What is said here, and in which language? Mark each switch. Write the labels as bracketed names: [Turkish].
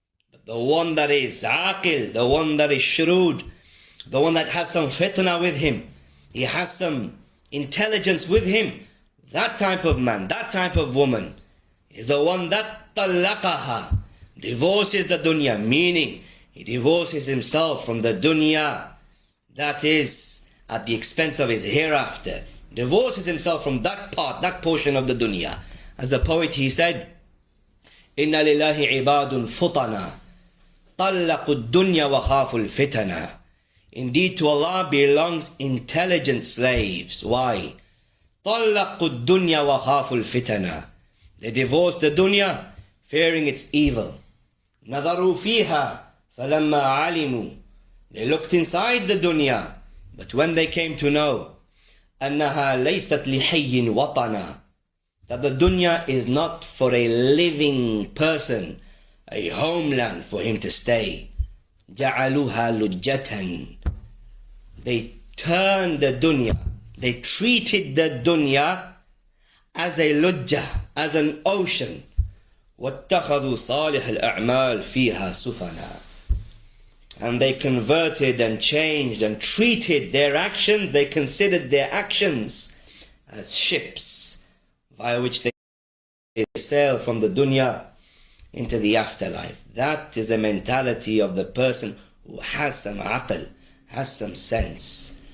[English] But the one that is aqil, the one that is shrewd, the one that has some fitna with him, he has some intelligence with him, that type of man, that type of woman is the one that talaqaha, divorces the dunya, meaning he divorces himself from the dunya that is at the expense of his hereafter, divorces himself from that part, that portion of the dunya. As the poet, he said, [Arabic] Inna lillahi ibadun futana طلقوا الدنيا وخافوا الفتنة. [English] Indeed, to Allah belongs intelligent slaves. Why? [Arabic] طلقوا الدنيا وخافوا الفتنة. [English] They divorced the dunya, fearing its evil. [Arabic] نظروا فيها فلما علموا. [English] They looked inside the dunya, but when they came to know [Arabic] أنها ليست لحي وطنا, [English] that the dunya is not for a living person, a homeland for him to stay. [Arabic] جعلوها لجة. [English] They turned the dunya, they treated the dunya as a lujjah, as an ocean. [Arabic] واتخذوا صالح الأعمال فيها سفنا. [English] And they converted and changed and treated their actions, they considered their actions as ships via which they sail from the dunya into the afterlife. That is the mentality of the person who has some aql, has some sense.